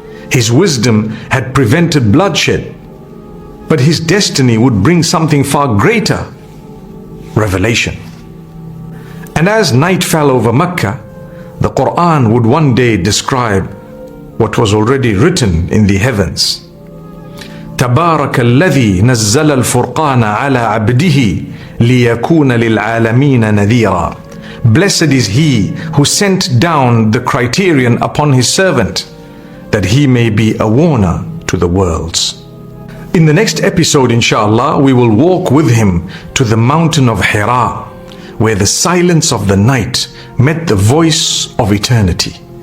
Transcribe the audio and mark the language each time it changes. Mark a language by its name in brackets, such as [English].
[English] His wisdom had prevented bloodshed, but his destiny would bring something far greater: revelation. And as night fell over Makkah, the Qur'an would one day describe what was already written in the heavens. [Arabic] تبارك الذي نزل الفرقان على عبده ليكون للعالمين نذيرا. [English] Blessed is he who sent down the criterion upon his servant, that he may be a warner to the worlds. In the next episode, inshallah, we will walk with him to the mountain of Hira, where the silence of the night met the voice of eternity.